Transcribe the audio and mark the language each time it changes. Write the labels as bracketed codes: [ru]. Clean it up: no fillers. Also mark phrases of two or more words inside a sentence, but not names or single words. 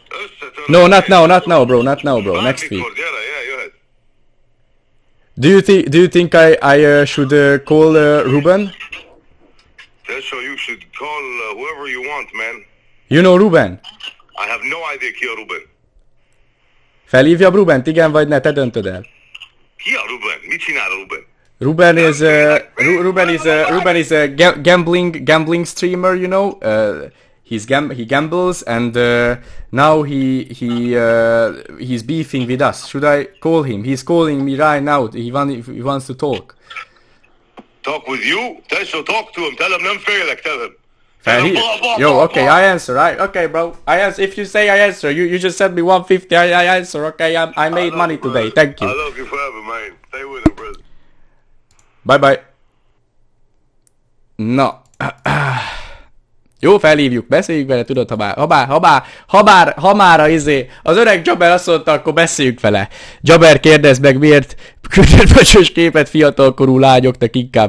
[en] No, not now, bro. Not now, bro. Next week. Do you think I should call Ruben? That's so you should call whoever you want, man. You know Ruben? I have no idea [hu] ki a Ruben. Felhívja Rubent, igen vagy ne, te döntöd el. Ki a Ruben? Mit csinál a Ruben? [en] Ruben is a gambling streamer, you know. He gambles and now he's beefing with us. Should I call him? He's calling me right now. He wants to talk. Talk with you? So talk to him. Tell him [hu] nem félek. [en] Tell him. Yo, okay, I answer, right? Okay, bro. I answer. If you say I answer, you just sent me 150. I answer. Okay, I made money today. Thank you. I love you forever, man. Stay with it, brother. Bye. Na. [hu] Jó, felhívjuk, beszéljük vele, tudod, ha már az öreg Jabber azt mondta, akkor beszéljük vele. Jabber, kérdezd meg, miért küldött pöcsös képet fiatalkorú lányoknak inkább.